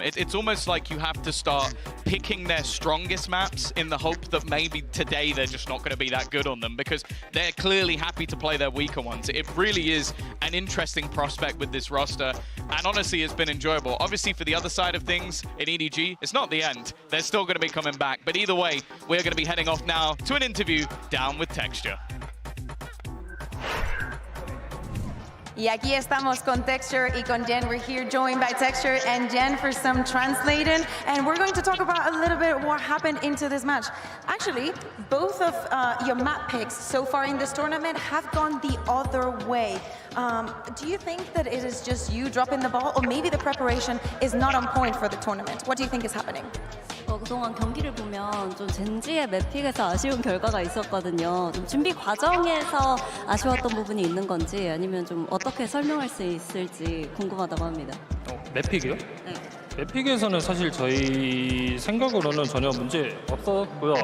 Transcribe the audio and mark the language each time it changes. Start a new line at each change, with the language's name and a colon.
English: It's almost like you have to start picking their strongest maps in the hope that maybe today they're just not going to be that good on them, because they're clearly happy to play their weaker ones. It really is an interesting prospect with this roster, and honestly, it's been enjoyable. Obviously, for the other side of things in EDG, it's not the end. They're still going to be coming back, but either way, we're going to be heading off now to an interview down with Texture.
Spanish: Y aquí estamos con Texture y con Jen.
English: We're here joined by Texture and Jen for some translating. And we're going to talk about a little bit what happened into this match. Actually, both of your map picks so far in this tournament have gone the other way. Do you think that it is just you dropping the ball, or maybe the preparation is not on point for the tournament? What do you think is happening?
Korean: 그동안 경기를 보면 좀 젠지의 맵픽에서 아쉬운 결과가 있었거든요. 좀 준비 과정에서 아쉬웠던 부분이 있는 건지, 아니면 좀 어떻게 설명할 수 있을지 궁금하다고 합니다. 맵픽이요? 네. 맵픽에서는 사실 저희 생각으로는 전혀 문제 없었고요.